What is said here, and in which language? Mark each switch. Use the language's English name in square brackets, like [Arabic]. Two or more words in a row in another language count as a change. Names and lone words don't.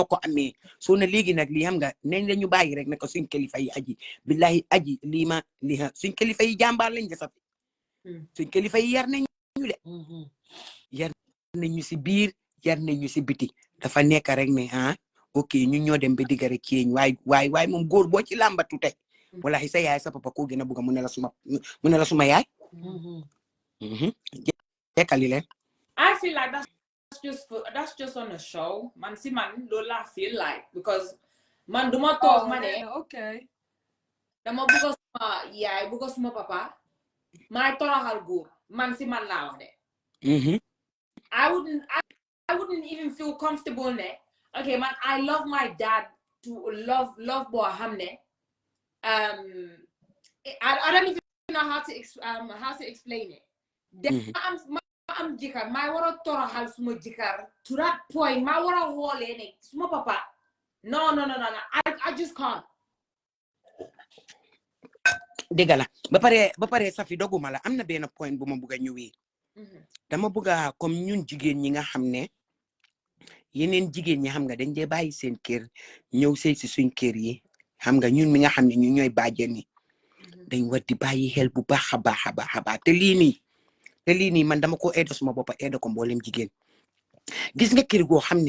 [Wolof] ko amee soo na léegi nag lii xam nga nañ la ñu bàyyi rek ne ko suñ kilifa yi aji billahi aji lii ma lii suñ kilifa yi jàmbaar lañ nga Saffie suñ kilifa yi yar nañ ñu de yar nañ ñu si biir yar nañ ñu si biti dafa nekk rek ne ok ñun ñoo dem ba digga rek kéeñ waaye moom góor boo ci làmbatu tey wallahi sa yaay sa papa koo gën a bugg mu ne la suma yaay jekkali leen [English] I feel like that's just on a show [Wolof] man loolu laa [English] feel like because [Wolof] man duma toog ma ne dama bugg suma yaay bugg suma papa maay toroxal góor man laa wax de [English] I wouldn't even feel comfortable [Wolof] ne okay man [English] I love my dad to love [Wolof] boo xam ne [English] I don't even know how to explain it [Wolof] ma am jikar maa war a toroxal suma jikar [English] to that point [Wolof] maa war a xoolee ne suma papa [English] no I just can't [Wolof] dégg la ba pare Saffie doguma la am na benn point bu ma bugg a ñëwee dama bugg a comme ñun jigéen ñi nga xam ne yeneen jigéen ñi xam nga dañ dee bàyyi seen kër ñëw sëy si suñ kër yi xam nga ñun mi nga xam ne ñu ñooy bàjjen ni dañ war di bàyyi xel bu baax a baax a baax a baax te lii nii man dama ko aide suma boppa aide ko mboolem jigéen gis nga kër goo xam ne